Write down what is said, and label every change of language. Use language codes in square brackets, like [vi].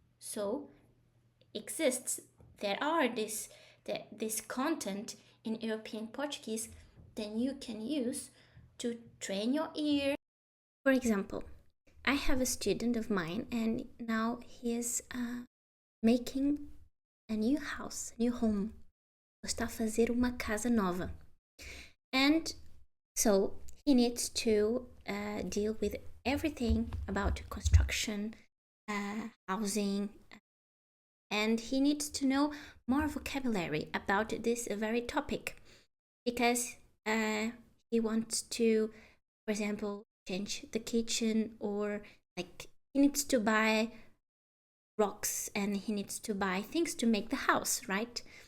[en] So exists, there are this content in European Portuguese that you can use to train your ear. For example, I have a student of mine and now he is making a new house, new home. [pt] Está a fazer uma casa nova. [en] And so he needs to deal with everything about construction, housing, and he needs to know more vocabulary about this very topic, because he wants to, for example, change the kitchen, or like he needs to buy rocks and he needs to buy things to make the house, right?